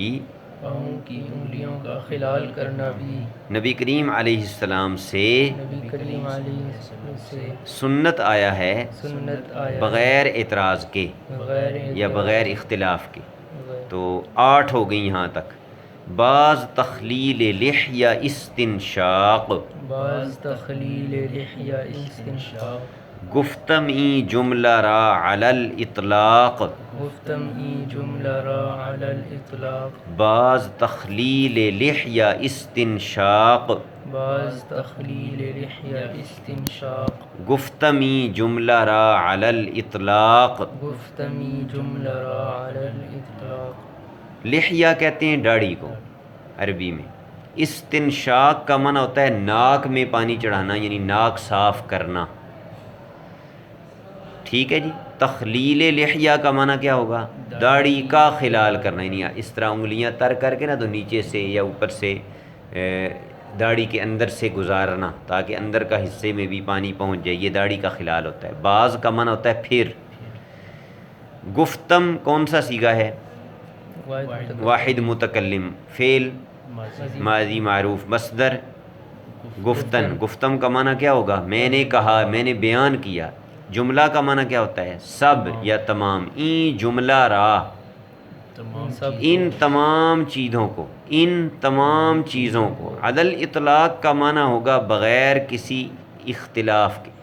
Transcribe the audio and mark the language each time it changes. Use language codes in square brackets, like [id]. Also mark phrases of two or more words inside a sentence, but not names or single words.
[ur] پاؤں کی انگلیوں کا خلال کرنا بھی نبی کریم علیہ السلام سے نبی کریم علیہ السلام سے سنت آیا ہے، سنت آیا بغیر اعتراض کے بغیر یا بغیر اختلاف کے۔ بغیر تو 8 ہو گئی یہاں تک۔ [fa] بعض تخلیل لحیہ استنشاق، بعض تخلیل لحیہ استنشاق، گفتمی جملہ را علی الاطلاق، گفتم ای جملہ را علی الاطلاق، بعض تخلیل لحیہ استنشاق، بعض تخلیل لحیہ استنشاق، گفتمی جملہ را علی الاطلاق۔ گفتمی جملہ را علی الاطلاق، [ur] لحیہ کہتے ہیں داڑھی کو عربی میں۔ استنشاق کا معنی ہوتا ہے ناک میں پانی چڑھانا، یعنی ناک صاف کرنا، ٹھیک ہے جی۔ تخلیل لحیہ کا معنی کیا ہوگا؟ داڑھی کا خلال کرنا، یعنی اس طرح انگلیاں تر کر کے نا تو نیچے سے یا اوپر سے داڑھی کے اندر سے گزارنا تاکہ اندر کا حصے میں بھی پانی پہنچ جائے، یہ داڑھی کا خلال ہوتا ہے۔ بعض کا معنی ہوتا ہے پھر۔ گفتم کون سا صیغہ ہے؟ واحد متکلم، فعل ماضی معروف. مصدر گفتن. گفتم کا معنی کیا ہوگا؟ میں نے کہا، میں نے بیان کیا. جملہ کا معنی کیا ہوتا ہے؟ سب یا تمام. [fa] این جملہ را، [ur] ان تمام چیزوں کو، ان تمام چیزوں کو. عدل اطلاق کا معنی ہوگا بغیر کسی اختلاف کے.